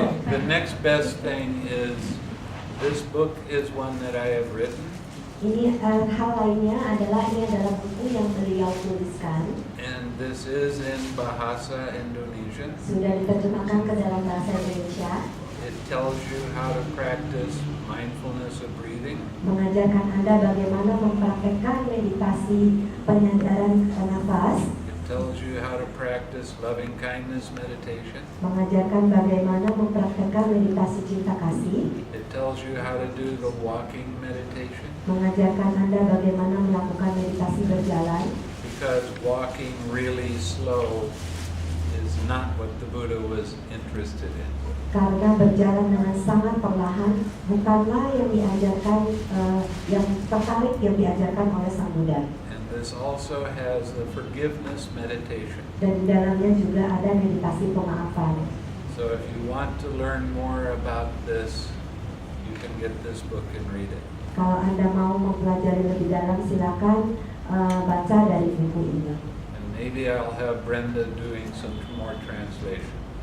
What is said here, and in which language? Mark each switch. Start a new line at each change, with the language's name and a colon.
English: The next best thing is this book is one that I have written.
Indonesian: Ini hal lainnya adalah ini adalah buku yang beliau tuliskan.
English: And this is in Bahasa Indonesia.
Indonesian: Sudah diterjemahkan ke dalam bahasa Indonesia.
English: It tells you how to practice mindfulness of breathing.
Indonesian: Mengajarkan Anda bagaimana mempraktekkan meditasi penyadaran nafas.
English: It tells you how to practice loving kindness meditation.
Indonesian: mengajarkan bagaimana mempraktekkan meditasi cinta kasih,
English: It tells you how to do the walking meditation.
Indonesian: mengajarkan Anda bagaimana melakukan meditasi berjalan,
English: Because walking really slow is not what the Buddha was interested in.
Indonesian: karena berjalan dengan sangat perlahan bukanlah yang diajarkan, yang tertarik yang diajarkan oleh Sang Buddha.
English: And this also has the forgiveness meditation.
Indonesian: Dan di dalamnya juga ada meditasi pemaafan.
English: So if you want to learn more about this, you can get this book and read it.
Indonesian: Kalau Anda mau mempelajari lebih dalam, silakan baca dari buku ini.
English: And maybe I'll have Brenda doing some more translation.